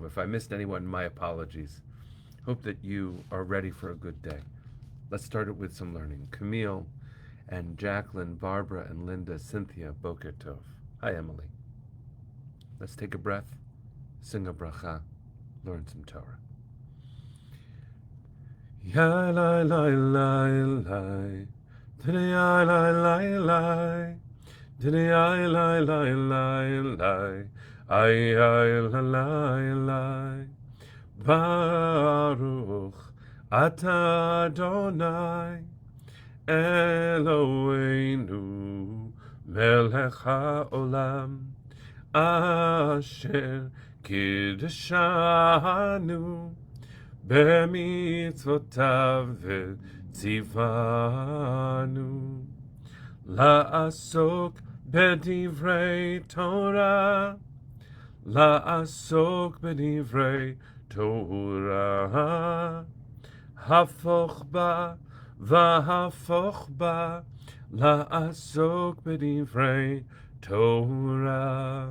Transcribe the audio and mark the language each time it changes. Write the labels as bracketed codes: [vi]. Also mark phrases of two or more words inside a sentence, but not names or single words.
[en] If I missed anyone, my apologies. Hope that you are ready for a good day. Let's start it with some learning. Camille and Jacqueline, Barbara and Linda, Cynthia, [he] בוקר טוב. [en] Hi, Emily. Let's take a breath, sing a bracha, learn some Torah. Ya lai lai lai lai, ya lai lai lai. Diddy I lie lie lie lie I la lie lie [he] ברוך אתה אדוני אלוהינו מלך העולם אשר קידשנו במצוותיו וציוונו לעסוק בדברי תורה, לעסוק בדברי תורה, הפוך בה והפוך בה, לעסוק בדברי תורה.